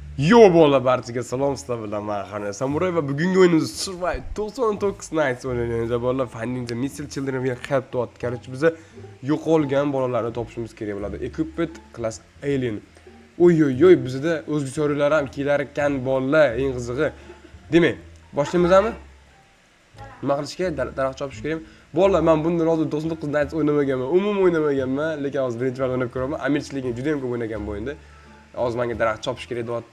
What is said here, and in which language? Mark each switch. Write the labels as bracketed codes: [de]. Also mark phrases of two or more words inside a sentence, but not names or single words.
[uz] Yo bola barchaga salom sizlar bilan men Xona Samuray va bugungi o'yinimiz Survive 99 Nights o'ynaymiz. Bolalar [en] Finding the Missing Children will help to [uz] Короче, biza yo'qolgan bolalarni topishimiz kerak bo'ladi. [en] Equipment class alien. [uz] Oy bizda o'zga so'rovlar ham kelar ekan bolalar, eng qizig'i. Demak, boshlaymizmi? Nima qilish kerak? Daraxt chopish kerakmi? Bolalar, men bundan oldin 99 Nights o'ynamaganman, umuman o'ynamaganman, lekin hozir birinchi marta o'ynab ko'raman. Amirchiligim juda ham ko'p o'ynagan bu o'yinda. Hozir menga daraxt chopish kerak deyapti.